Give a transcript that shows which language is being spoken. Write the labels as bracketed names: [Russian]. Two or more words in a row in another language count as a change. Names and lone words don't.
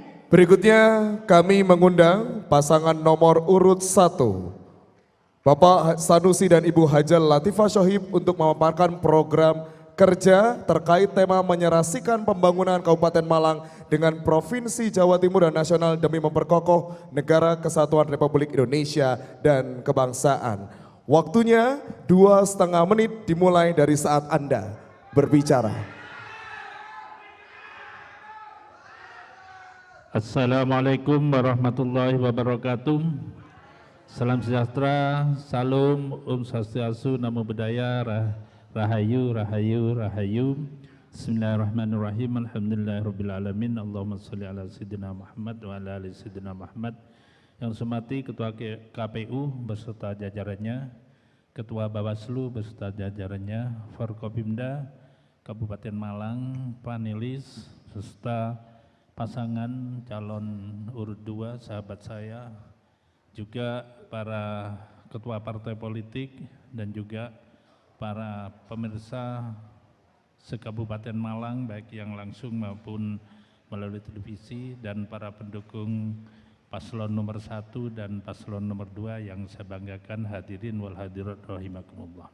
[Indonesian] Berikutnya kami mengundang pasangan nomor urut 1, Bapak Sanusi dan Ibu Hajal Latifah Shohib untuk memaparkan program kerja terkait tema menyerasikan pembangunan Kabupaten Malang dengan Provinsi Jawa Timur dan nasional demi memperkokoh Negara Kesatuan Republik Indonesia dan kebangsaan. Waktunya 2,5 menit dimulai dari saat Anda berbicara. [Arabic] السلام عليكم ورحمة الله وبركاته. [Indonesian] Salam sejahtera, salam, swastiastu, namo buddhaya, rahayu, rahayu, rahayu. [Arabic] بسم الله الرحمن الرحيم. الحمد لله رب العالمين. اللهم صل على سيدنا محمد وعلى آل سيدنا محمد. [Indonesian] Yang semati Ketua KPU beserta jajarannya, Ketua Bawaslu beserta jajarannya, Forkopimda Kabupaten Malang, panelis, serta pasangan calon urut 2, sahabat saya, juga para ketua partai politik dan juga para pemirsa se-Kabupaten Malang, baik yang langsung maupun melalui televisi, dan para pendukung paslon nomor 1 dan paslon nomor 2 yang saya banggakan, [Arabic] الحاضرين والحاضرات رحمكم الله.